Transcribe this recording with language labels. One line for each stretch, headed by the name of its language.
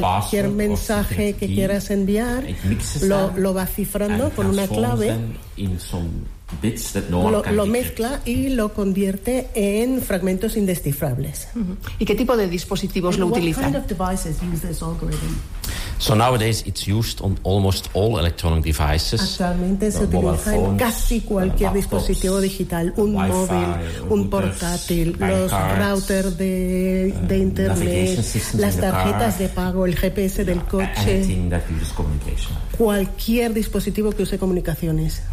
Spanish: Cualquier mensaje que quieras enviar, lo va cifrando con una clave.
English: Bits that no one
Spanish: lo mezcla y lo convierte en fragmentos indescifrables. Uh-huh. ¿Y qué tipo de dispositivos lo utilizan?
English: What kind of devices use this algorithm? So nowadays it's used on almost all electronic devices.
Spanish: Actualmente se utiliza en casi cualquier laptops, dispositivo digital, un Wi-Fi, móvil, un portátil, los routers de internet, las tarjetas de pago, el GPS del coche. Cualquier dispositivo que use comunicaciones.